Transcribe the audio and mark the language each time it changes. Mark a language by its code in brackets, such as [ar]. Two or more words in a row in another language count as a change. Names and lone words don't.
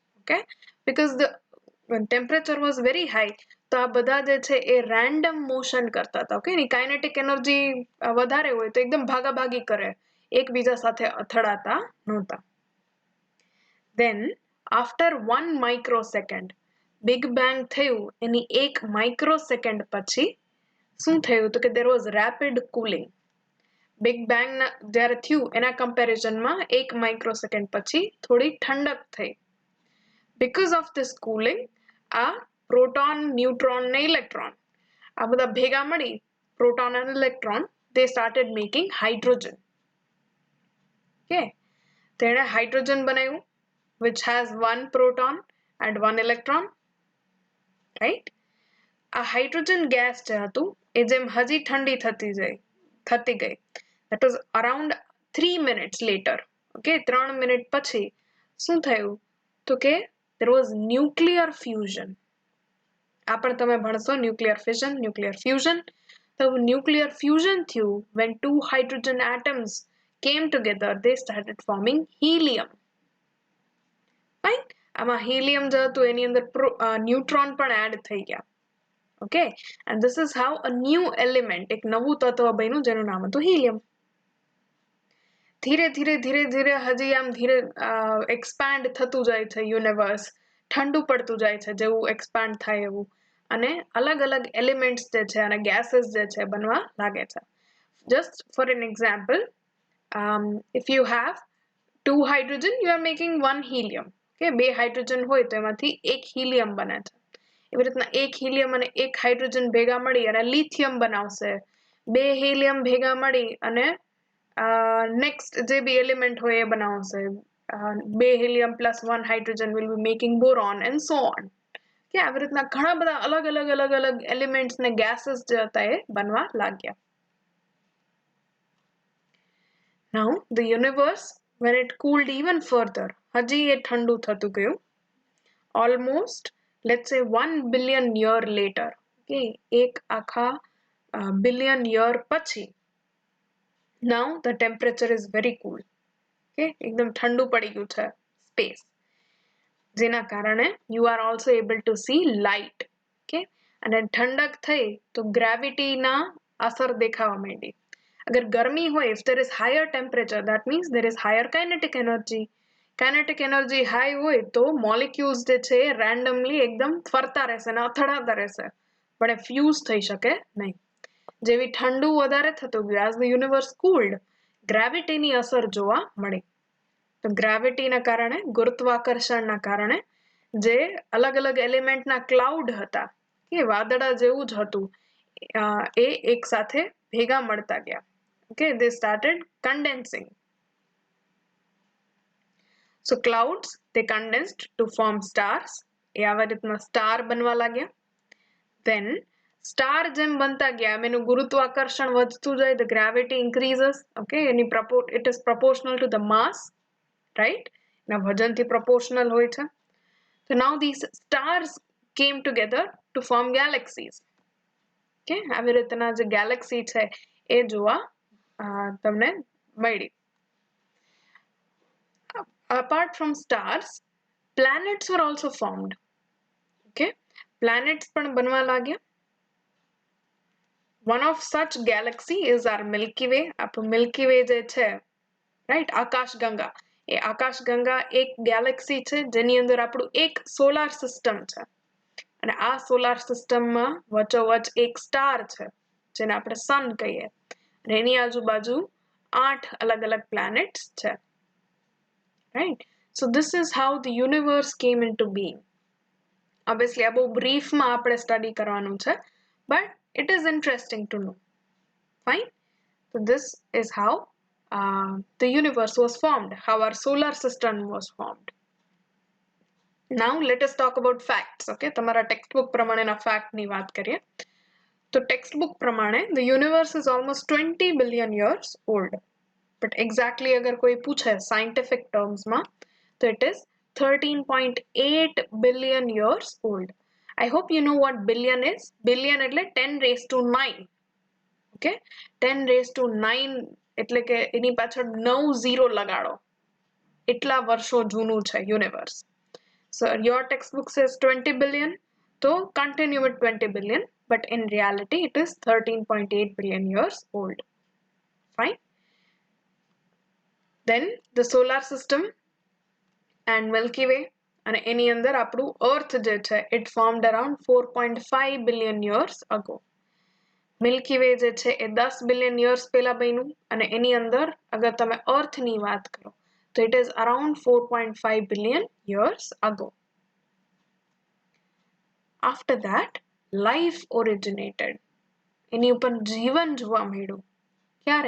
[en] Okay, because the temperature was very high, [gu] તો આ બધા જે છે એ રેન્ડમ મોશન કરતા હતા. ઓકે, એની [en] kinetic energy [gu] વધારે હોય તો એકદમ ભાગાભાગી કરે, એકબીજા સાથે અથડાતા નહોતા. [en] Then after 1 microsecond [gu] બિગ બેંગ થયું, એની 1 માઇક્રોસેકન્ડ પછી શું થયું તો કે [en] there was rapid cooling. [gu] બિગ બેંગ જ્યારે થયું એના કમ્પેરિઝનમાં 1 માઇક્રોસેકન્ડ પછી થોડી ઠંડક થઈ. [en] Because of this cooling, [gu] આ પ્રોટોન, ન્યુટ્રોન ને ઇલેક્ટ્રોન આ બધા ભેગા મળી પ્રોટોન અને ઇલેક્ટ્રોન [en] they started making hydrogen. Okay, [gu] તેણે હાઇડ્રોજન બનાવ્યું [en] which has 1 proton and 1 electron, right? [gu] આ હાઇડ્રોજન ગેસ જે હતું એ જેમ હજી ઠંડી થતી ગઈ [en] that was around 3 minutes later. [gu] Okay, 3 મિનિટ પછી શું થયું તો કે [en] there was nuclear fusion. [gu] આ પણ તમે ભણશો [en] nuclear fission, nuclear fusion. [gu] તો ન્યુક્લિયર ફ્યુઝન થયું [en] when 2 hydrogen atoms came together, they started forming helium. Fine, [gu] આમાં હિલિયમ જે હતું એની અંદર ન્યુટ્રોન પણ એડ થઈ ગયા. [en] Okay, and this is how a new element, [gu] એક નવું તત્વ બન્યું જેનું નામ હતું હિલિયમ. ધીરે ધીરે ધીરે ધીરે હજી આમ ધીરે એક્સપાન્ડ થતું જાય છે યુનિવર્સ, ઠંડુ પડતું જાય છે જેવું એક્સપાન્ડ થાય એવું, અને અલગ અલગ એલિમેન્ટ્સ જે છે અને ગેસીસ જે છે બનવા લાગે છે. [en] Just for an example, if you have 2 hydrogen, you are making 1 helium. [gu] Okay, 2 હાઇડ્રોજન હોય તો એમાંથી 1 હિલિયમ બને છે. એવી રીતના 1 હિલિયમ અને 1 હાઇડ્રોજન ભેગા મળી અને લિથિયમ બનાવશે. 2 હિલિયમ ભેગા મળી અને નેક્સ્ટ જે બી એલિમેન્ટ હોય એ બનાવશે. [en] 2 helium plus 1 hydrogen will be making boron and so on. [gu] કે આવી રીતના ઘણા બધા અલગ અલગ અલગ અલગ એલિમેન્ટ્સ ને ગેસીસ જે હતા એ બનવા લાગ્યા. [en] Now the universe, when it cooled even further, [gu] હજી એ ઠંડુ થતું ગયું. [en] Almost, let's say 1 billion year later. Okay, [gu] એક આખા billion year પછી [en] now the temperature is very cool. Okay, [gu] એકદમ ઠંડુ પડી ગયું છે સ્પેસ, જેના કારણે [en] you are also able to see light. [gu] Okay, અને ઠંડક થઈ તો ગ્રેવિટીના અસર દેખાવા માંડી. અગર ગરમી હોય, [en] if there is higher temperature, that means there is higher kinetic energy. Kinetic energy high [gu] હોય તો molecules જે છે randomly એકદમ ફરતા રહેશે અને અથડાતા રહેશે, પણ એ ફ્યુઝ થઈ શકે નહીં. જેવી ઠંડુ વધારે થતું ગયું, [en] as the universe cooled, [gu] ગ્રેવિટીની અસર જોવા મળી. તો ગ્રેવિટીના કારણે, ગુરુત્વાકર્ષણના કારણે જે અલગ અલગ એલિમેન્ટના ક્લાઉડ હતા કે વાદળા જેવું જ હતું એ એક સાથે ભેગા મળતા ગયા. [en] Okay, they started condensing. So clouds, they condensed to form stars. [gu] એ આવા રીતના સ્ટાર બનવા લાગ્યા. Then સ્ટાર જેમ બનતા ગયા એનું ગુરુત્વાકર્ષણ વધતું જાય, [en] the gravity increases. Okay, it is proportional to the mass, right? [gu] એના વજનથી proportional હોય છે. [en] So now these stars came together to form galaxies. [gu] Okay, આવી રીતના જે galaxy છે એ જોવા તમને મળી. [en] Apart from stars, planets were also formed. [gu] Okay, planets પણ બનવા લાગ્યા. [en] One of such galaxy is our Milky Way. [gu] આપણું Milky Way જે છે, right, આકાશગંગા. એ આકાશગંગા એક ગેલેક્સી છે જેની અંદર આપણું એક [en] solar system [gu] છે, અને આ સોલાર સિસ્ટમમાં વચ્ચોવચ એક સ્ટાર છે જેને આપણે સન કહીએ, અને એની આજુબાજુ 8 અલગ અલગ પ્લેનેટ્સ છે. [en] Right, so this is how the universe came into being. [gu] Obviously આ બહુ બ્રીફમાં આપણે સ્ટડી કરવાનું છે, [en] but it is interesting to know. Fine, so this is how the universe was formed, how our solar system was formed. Now let us talk about facts. [gu] Okay, તમારા textbook પ્રમાણેના fact ની વાત કરીએ. તો textbook પ્રમાણે [en] the universe is almost 20 billion years old. But exactly [gu] અગર કોઈ પૂછે [en] scientific terms માં, તો it is 13.8 billion years old. I hope you know what billion is. [gu] Billion એટલે 10 [en] raised to [gu] 9. Okay, 10 [en] raised to [gu] 9 એટલે કે એની પાછળ 9 0 લગાડો, એટલા વર્ષો જૂનું છે યુનિવર્સ. [en] So your textbook says 20 billion, So continue with 20 billion, but in reality it is 13.8 billion years old. Fine. Then the solar system and Milky Way and any [gu] અંદર આપણું [en] earth [gu] જે છે [en] it formed around 4.5 billion years ago. [gu] Milky Way જે છે એ 10 billion years પહેલા બન્યું અને એની અંદર અગર તમે earth ની વાત કરો તો [en] it is around 4.5 billion years ago. After that life originated. [gu] એની ઉપર જીવન જોવા મળ્યું ક્યારે?